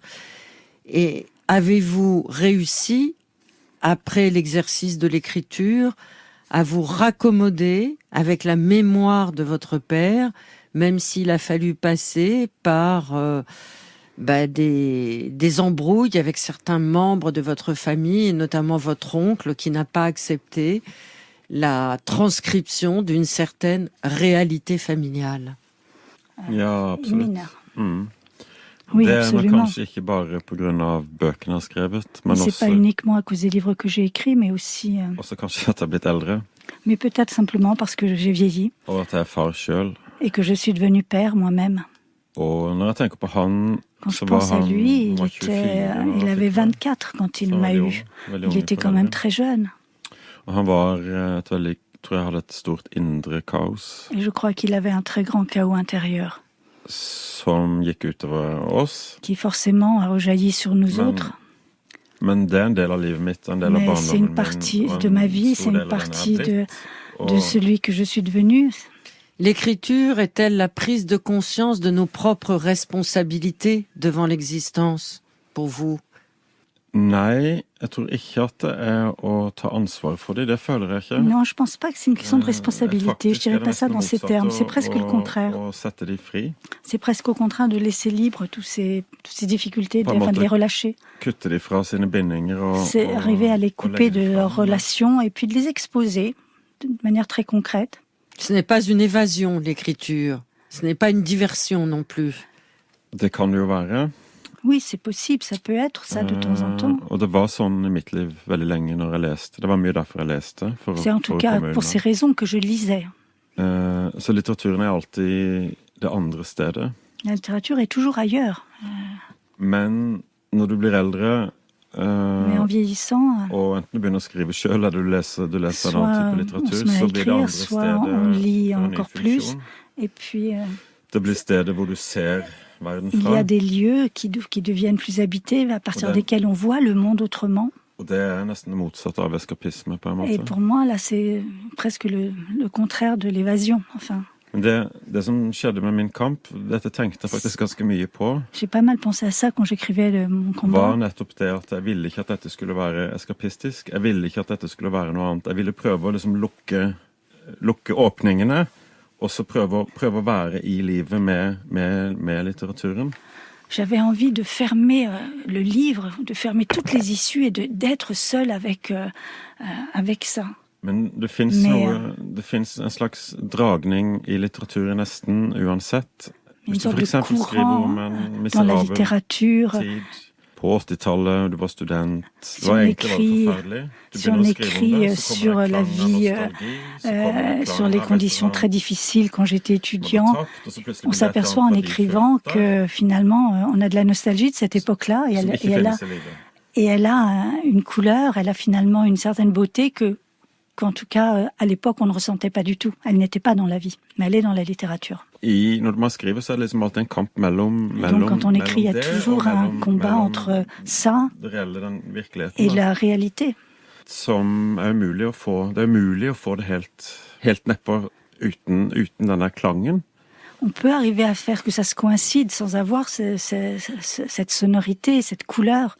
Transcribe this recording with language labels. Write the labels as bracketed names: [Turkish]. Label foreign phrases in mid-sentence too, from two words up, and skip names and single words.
[French] Et avez-vous réussi, après l'exercice de l'écriture, à vous raccommoder avec la mémoire de votre père, même s'il a fallu passer par des embrouilles avec certains membres de votre famille, et notamment votre oncle qui n'a pas accepté? la transcription d'une certaine réalité familiale. [Norwegian] Ja, absolutt. [French] Oui, [Norwegian] det [French] absolument. [Norwegian] Kanskje ikke bare på grunn av bøkene jeg har skrevet, men [French] c'est [Norwegian] også, [French] pas uniquement à cause des livres que j'ai écrits, mais aussi... [Norwegian] også kanskje at jeg er blitt eldre, [French] mais peut-être simplement parce que j'ai vieilli [Norwegian] og at jeg er far selv. [French] et que je suis devenu père moi-même. [Norwegian] Og når jeg tenker på han, [French] Quand [Norwegian] så [French] je [Norwegian] var [French] pense à [Norwegian] han [French] lui, [Norwegian] var 24, [French] il avait 24 quand il m'a eu. Il était quand même très jeune. [Norwegian] Og han var et veldig, tror jeg hadde et stort indre kaos. [French] Et je crois qu'il avait un très grand chaos intérieur. [Norwegian] Som gikk utover oss. [French] Qui forcément a rejailli sur nous autres. [Norwegian] Men det er en del av livet mitt, en del av barndommen min. [French] Mais c'est une partie de ma vie, c'est une partie de celui que je suis devenu. L'écriture est-elle la prise de conscience de nos propres responsabilités devant l'existence, pour vous? [Norwegian] Nei, jeg tror ikke at det er å ta ansvar for det. Det føler jeg ikke. [French] Non, je pense pas que c'est une question de responsabilité. Je dirais pas ça dans ces termes. C'est presque le contraire. [Norwegian] Å sette de fri. [French] C'est presque au contraire de laisser libre toutes ces difficultés, de les relâcher. [Norwegian] Kutte de fra sine bindinger [French] c'est arriver à les couper de leurs relations et puis de les exposer de manière très concrète. Ce n'est pas une évasion, l'écriture. Ce n'est pas une diversion non plus. [Norwegian] Det kan det jo være. [French] Oui, c'est possible, ça peut être ça de temps en temps. [Norwegian] Og det var sånn i mitt liv veldig lenge når jeg leste. Det var mye derfor jeg leste. [French] C'est en tout cas pour ces raisons que je lisais. [Norwegian] Så litteraturen er alltid det andre stedet. [French] La littérature est toujours ailleurs. [Norwegian] Men når du blir eldre, [French] mais en vieillissant, [Norwegian] og enten du begynner å skrive selv, eller du leser en annen type litteratur, så blir det andre stedet [French] on lit [Norwegian] for en ny [French] encore [Norwegian] funksjon. [French] plus, et puis [Norwegian] Det blir stedet hvor du ser verden [French] il y [Norwegian] fra. [French] a des lieux qui deviennent plus habités, à partir desquels on voit le monde autrement. [Norwegian] Og det er nesten det motsatte av eskapisme, på en måte. [French] Et pour moi, là, c'est presque le contraire de l'évasion, enfin. [Norwegian] Men det som skjedde med Min kamp, dette tenkte jeg faktisk ganske mye på. [French] J'ai pas mal pensé à ça quand j'écrivais mon combat. [Norwegian] Var nettopp det at jeg ville ikke at dette skulle være eskapistisk. Jeg ville ikke at dette skulle være noe annet. Jeg ville prøve å liksom lukke åpningene, og så prøve å være i livet med litteraturen. [French] J'avais envie de fermer le livre, de fermer toutes les issues et d'être seul avec ça. [Norwegian] Men det finnes en slags dragning i litteraturen nesten uansett. [French] Une sorte de courant dans la littérature. [Norwegian] På 80-tallet, du var student. [French] Si on écrit sur la vie, sur les conditions très difficiles quand j'étais étudiant, on s'aperçoit en écrivant que finalement on a de la nostalgie de cette époque-là et elle a une couleur, elle a finalement une certaine beauté qu'en tout cas, à l'époque, on ne ressentait pas du tout. Elle n'était pas dans la vie, mais elle est dans la littérature. [Norwegian] Når man skriver, så er det liksom alltid en kamp mellom [French] donc, quand on écrit, il y a toujours un combat entre ça et la réalité. [Norwegian] Som er umulig å få. Det er umulig å få det helt nedpå uten denne klangen. [French] On peut arriver à faire que ça se coïncide sans avoir cette sonorité, cette couleur.